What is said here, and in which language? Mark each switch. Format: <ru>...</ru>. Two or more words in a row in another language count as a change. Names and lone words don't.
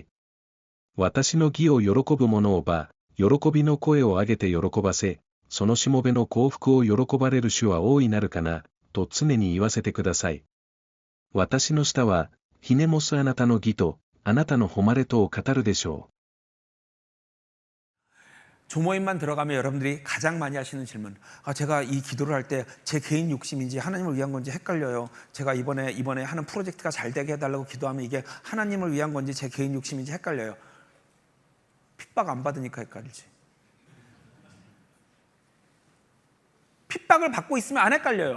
<ja>私の義を喜ぶ者を喜びの声を上げて喜ばせ、そのしもべの幸福を喜ばれる主は大いなるかな、と常に言わせてください。私の舌は、ひねもすあなたの義と、あなたの誉れとを語るでしょう。</ja> <ko>조모임만 들어가면 여러분들이 가장 많이 하시는 질문. 제가 이 기도를 할 때 제 개인 욕심인지 하나님을 위한 건지 헷갈려요. 제가 이번에 하는 프로젝트가 잘 되게 해달라고 기도하면 이게 하나님을 위한 건지 제 개인 욕심인지 헷갈려요. 핍박 안 받으니까 헷갈리지. 핍박을 받고 있으면 안 헷갈려요.</ko>